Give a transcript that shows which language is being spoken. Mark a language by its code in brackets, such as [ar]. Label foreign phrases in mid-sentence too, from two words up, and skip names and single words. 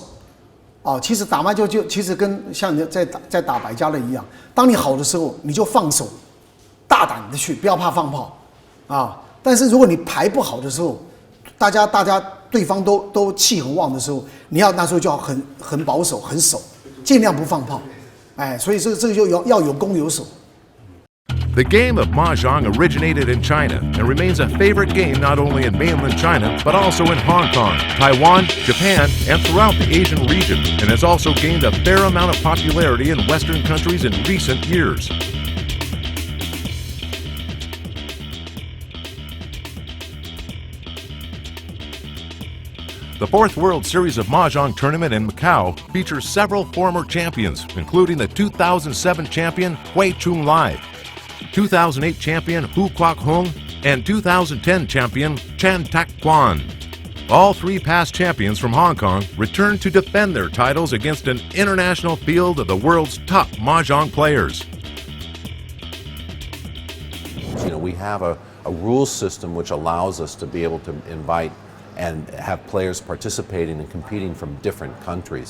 [zh] 其实打麻将其实跟像你在打百家乐一样，当你好的时候，你就放手，大胆的去，不要怕放炮但是如果你牌不好的时候，大家对方都气很旺的时候，你那时候就要很保守，很守，尽量不放炮。所以这个就要有攻有守。 [en] The game of Mahjong originated in China and remains a favorite game not only in mainland China, but also in Hong Kong, Taiwan, Japan, and throughout the Asian region, and has also gained a fair amount of popularity in Western countries in recent years. The 4th World Series of Mahjong Tournament in Macau features several former champions, including the 2007 champion Hui Chunlai, 2008 champion Hu Kwok Hung, and 2010 champion Chan Tak Kwan. All 3 past champions from Hong Kong returned to defend their titles against an international field of the world's top Mahjong players. We have a rules system which allows us to be able to invite and have players participating and competing from different countries.